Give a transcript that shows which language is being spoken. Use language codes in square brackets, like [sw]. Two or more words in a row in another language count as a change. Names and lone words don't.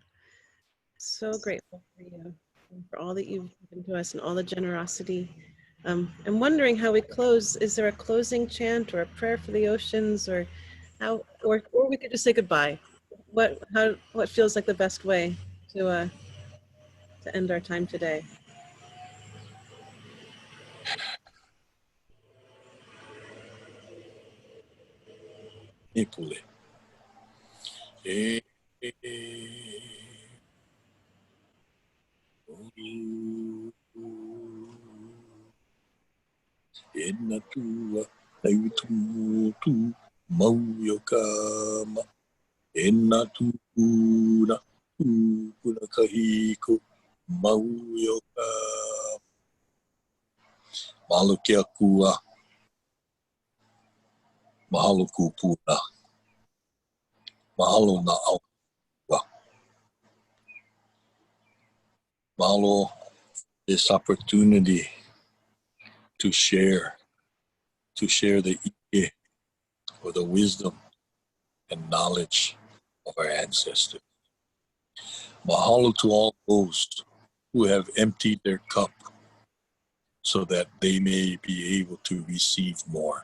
[en] So grateful for you and for all that you've given to us and all the generosity. I'm wondering how we close. Is there a closing chant or a prayer for the oceans, or how, or we could just say goodbye? What feels like the best way to end our time today? [haw] Ipule. Enatua aiutu mauyokama enatuna kuna kahiko mauyokama mahalo ke akua mahalo kupuna Mahalo na awa. [en] Mahalo this opportunity to share the ike, or the wisdom and knowledge of our ancestors. Mahalo to all those who have emptied their cup so that they may be able to receive more.